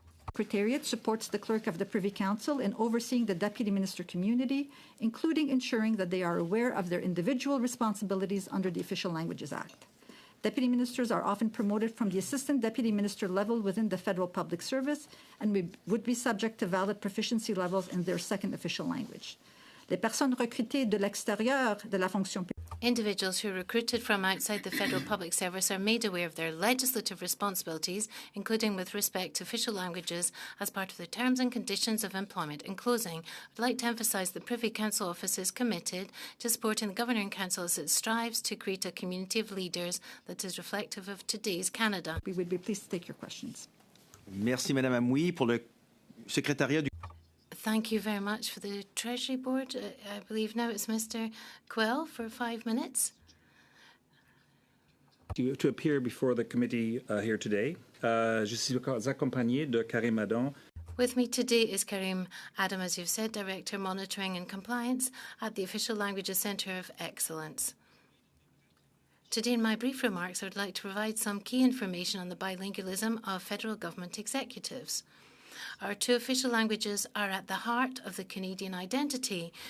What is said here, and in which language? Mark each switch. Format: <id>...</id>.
<en>Secretariat supports the Clerk of the Privy Council in overseeing the Deputy Minister community, including ensuring that they are aware of their individual responsibilities under the Official Languages Act. Deputy ministers are often promoted from the assistant deputy minister level within the federal public service and would be subject to valid proficiency levels in their second official language.</en> <fr>Les personnes recrutées de l'extérieur de la fonction publique.</fr> <en>Individuals who are recruited from outside the federal public service are made aware of their legislative responsibilities, including with respect to official languages, as part of the terms and conditions of employment. In closing, I'd like to emphasise the Privy Council Office is committed to supporting the Governing Council as it strives to create a community of leaders that is reflective of today's Canada. We would be pleased to take your questions.</en> <fr>Merci, Madame Amouy. Pour le secrétariat du</fr> <en>Thank you very much for the Treasury Board. I believe now it's Mr. Quell for 5 minutes. To appear before the committee here today.</en> <fr>Je suis accompagné de Karim Adam.</fr> <en>With me today is Karim Adam, as you've said, Director Monitoring and Compliance at the Official Languages Centre of Excellence. Today, in my brief remarks, I would like to provide some key information on the bilingualism of federal government executives. Our two official languages are at the heart of the Canadian identity.</en>